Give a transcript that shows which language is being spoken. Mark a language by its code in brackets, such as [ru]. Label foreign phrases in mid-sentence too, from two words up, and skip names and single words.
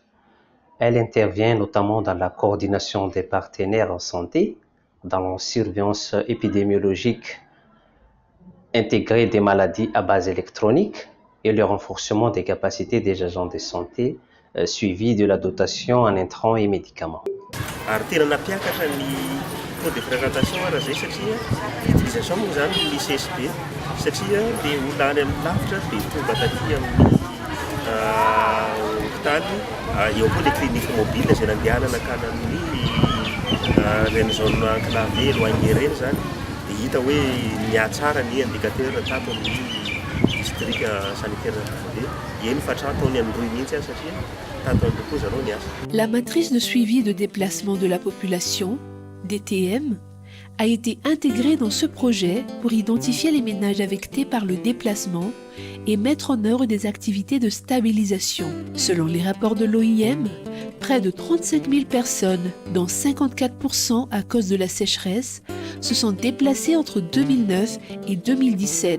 [fr] Elle intervient notamment dans la coordination des partenaires en santé, dans la surveillance épidémiologique intégrée des maladies à base électronique et le renforcement des capacités des agents de santé, suivi de la dotation en intrants et médicaments. [mg] Ary tena nampiakatra ny [fr] taux de fréquentation [mg] raha zay satria utilisation moa zany ny CSB satria le olona any amin'ny lavitra dia tonga taty amin'ny hôpitaly eo koa [fr] le clinique mobile [mg] zay nandehanana akany amin'ny reny [fr] zone enclavé éloigné [mg] reny zany dia hita hoe miatsara ny indicateur tato amin'ny [fr] district sanitaire [mg] dia eny fa trataony Androy mihitsy azy satria tato amin'ny koa zareo ny asa. [fr] La matrice de suivi de déplacement de la population, DTM, a été intégrée dans ce projet pour identifier les ménages affectés par le déplacement et mettre en œuvre des activités de stabilisation. Selon les rapports de l'OIM, près de 35 000 personnes, dont 54% à cause de la sécheresse, se sont déplacées entre 2009 et 2017.